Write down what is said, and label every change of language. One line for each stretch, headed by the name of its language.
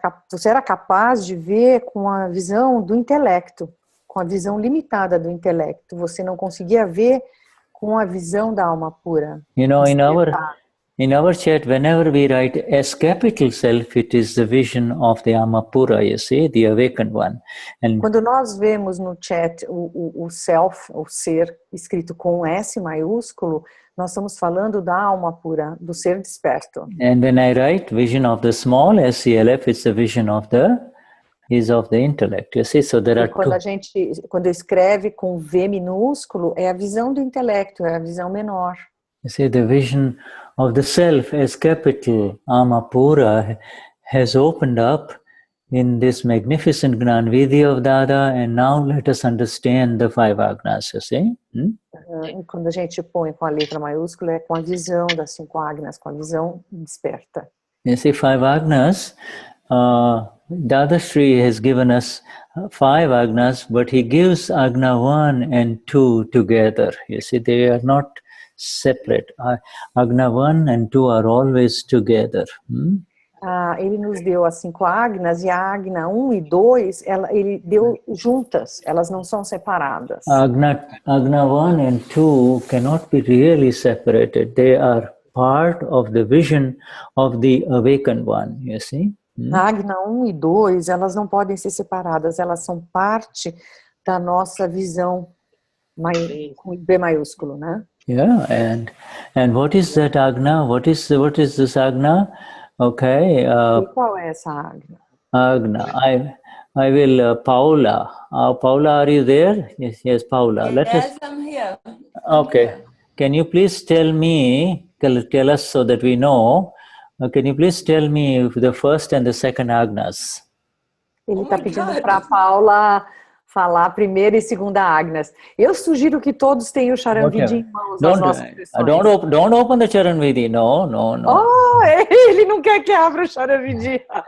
Portuguese: Você era capaz de ver com a visão do intelecto, com a visão limitada do intelecto. Você não conseguia ver com a visão da alma pura.
English: You know, in our chat, whenever we write S capital self, it is the vision of the Amapura, you see, the awakened one. And
Portuguese: quando nós vemos no chat o self, o ser, escrito com S maiúsculo, nós estamos falando da alma pura, do ser desperto.
English: And when I write vision of the small SCLF, it's the vision of the intellect, you see. So there are
Portuguese: quando escreve com V minúsculo, é a visão do intelecto, é a visão menor.
English: You see, the vision of the self as capital Amapura has opened up in this magnificent Gnan Vidhi of Dada, and now let us understand the 5 Agnas, you see.
Portuguese: Quando a gente põe com a letra maiúscula, é com a visão das 5 Agnas, com a visão desperta.
English: You see, 5 Agnas, Dadashri has given us 5 Agnas, but he gives Agna 1 and 2 together. You see, they are not separate. Agna 1 and 2 are always together.
Portuguese: Ele nos deu as 5 Agnas, e a Agna 1 e 2, ele deu juntas, elas não são separadas.
English: Agna 1 and 2 cannot be really separated. They are part of the vision of the awakened one, you see?
Portuguese: A Agna 1 e 2, elas não podem ser separadas, elas são parte da nossa visão com B maiúsculo, né?
English: Yeah, and what is that Agna? What is this Agna? Okay.
Portuguese: E qual é essa Agna?
English: Agna. I will, Paula. Paula, are you there? Yes, Paula. Yes, I'm here. Okay. Here. Can you please tell us so that we know, can you please tell me the first and the second Agnas?
Portuguese: Ele está pedindo para a Paula falar a primeira e segunda Agnas. Eu sugiro que todos tenham o Charan Vidhi em mãos nas nossas sessões.
English: Don't open the Charan Vidhi. No.
Portuguese: Oh, ele não quer que abra o Charan Vidhi.